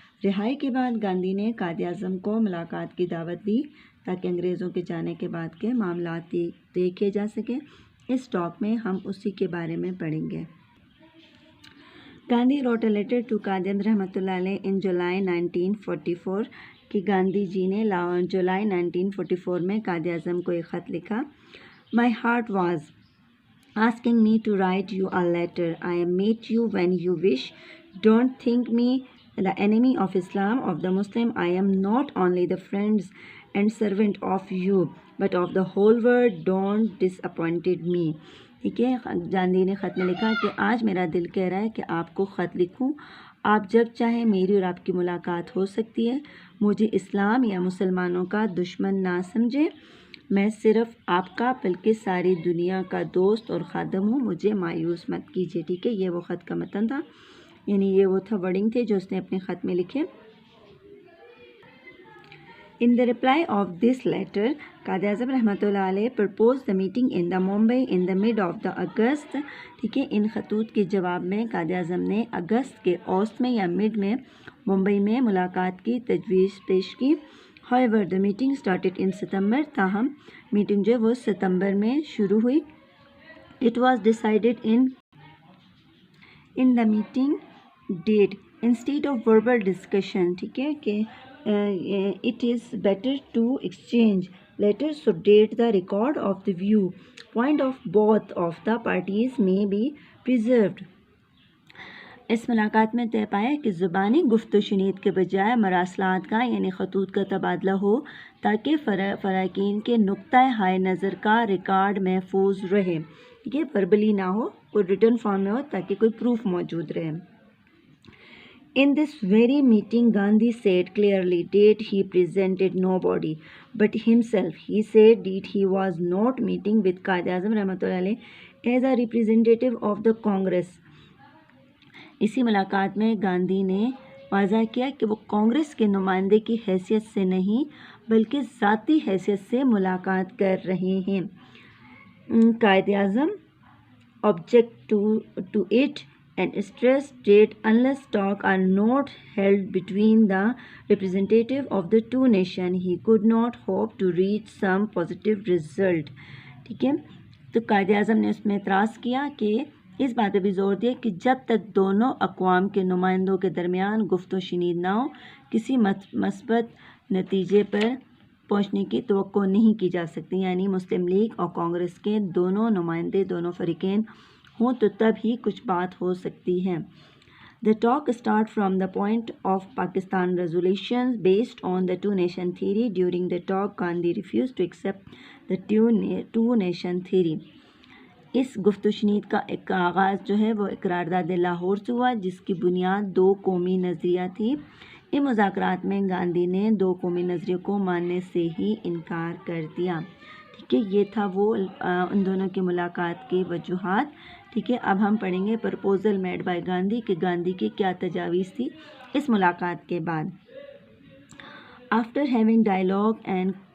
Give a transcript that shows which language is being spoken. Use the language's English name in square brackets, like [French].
[Urdu] رہائی کے بعد گاندھی نے قائد اعظم کو ملاقات کی دعوت دی تاکہ انگریزوں کے جانے کے بعد کے معاملات طے کیے جا سکیں. اس ٹاک میں ہم اسی کے بارے میں پڑھیں گے. Gandhi [English] wrote a letter to [Urdu] Quaid Azam رحمۃ اللہ علیہ [English] in July 1944 [Urdu] کہ گاندھی جی نے جولائی 1944 میں قائد اعظم کو ایک خط لکھا. [English] My heart was asking me to write you a letter. I meet you when you wish. Don't think me the enemy of Islam, of the Muslim. I am not only the friend and servant of you, but of the whole world. Don't disappoint me. [Urdu] ٹھیک ہے، گاندھی نے خط میں لکھا کہ آج میرا دل کہہ رہا ہے کہ آپ کو خط لکھوں. آپ جب چاہیں میری اور آپ کی ملاقات ہو سکتی ہے. مجھے اسلام یا مسلمانوں کا دشمن نہ سمجھے. میں صرف آپ کا بلکہ ساری دنیا کا دوست اور خادم ہوں. مجھے مایوس مت کیجیے. ٹھیک ہے، یہ وہ خط کا متن تھا، یعنی یہ وہ تھا ورڈنگ تھے جو اس نے اپنے خط میں لکھے. [English] In the reply of this letter, Quaid-e-Azam رحمۃ اللہ علیہ proposed the meeting in the Mumbai in the mid of the August. [Urdu] ٹھیک ہے، ان خطوط کے جواب میں قائد اعظم نے اگست کے اوسط میں یا مڈ میں ممبئی میں ملاقات کی تجویز پیش کی. [English] However, the meeting started in September. [Urdu] تاہم میٹنگ جو وہ ستمبر میں شروع ہوئی. [English] It was decided in the meeting date instead of verbal discussion. [Urdu] ٹھیک ہے کہ [English] it is better to exchange letters so that the record of the view point of both of the parties may be preserved. [Urdu] اس ملاقات میں طے پایا کہ زبانی گفت و شنید کے بجائے مراسلات کا یعنی خطوط کا تبادلہ ہو تاکہ فراقین کے نقطۂ ہائے نظر کا ریکارڈ محفوظ رہے. ٹھیک ہے، وربلی نہ ہو، کوئی ریٹن فارم میں ہو تاکہ کوئی پروف موجود رہے. [English] In this very meeting, Gandhi said clearly that he presented nobody but himself. He said that he was not meeting with Qaid Azam Rahmatullah Alayh as a representative of the Congress. [Urdu] اسی ملاقات میں گاندھی نے واضح کیا کہ وہ کانگریس کے نمائندے کی حیثیت سے نہیں بلکہ ذاتی حیثیت سے ملاقات کر رہے ہیں. [English] Quaid-e-Azam object to it and stressed that unless talks are not held between the representative of the two nations, he could not hope to reach some positive result. [Urdu] ٹھیک ہے، تو قائد اعظم نے اس میں اعتراض کیا کہ اس بات پہ بھی زور دیا کہ جب تک دونوں اقوام کے نمائندوں کے درمیان گفت و شنید نہ ہو کسی مثبت نتیجے پر پہنچنے کی توقع نہیں کی جا سکتی. یعنی مسلم لیگ اور کانگریس کے دونوں نمائندے دونوں فریقین ہوں تو تب ہی کچھ بات ہو سکتی ہے. [English] The talk start from the point of Pakistan resolutions based on the two-nation theory. During the talk, Gandhi refused to accept the two-nation theory. [Urdu] اس گفتشنید کا ایک آغاز جو ہے وہ قرارداد لاہور سے ہوا، جس کی بنیاد دو قومی نظریہ تھی۔ ان مذاکرات میں گاندھی نے دو قومی نظریے کو ماننے سے ہی انکار کر دیا۔ ٹھیک ہے، یہ تھا وہ ان دونوں کی ملاقات کی وجوہات۔ ٹھیک ہے، اب ہم پڑھیں گے [English] proposal made by Gandhi [Urdu] کہ گاندھی کی کیا تجاویز تھی اس ملاقات کے بعد۔ [English] after having dialogue and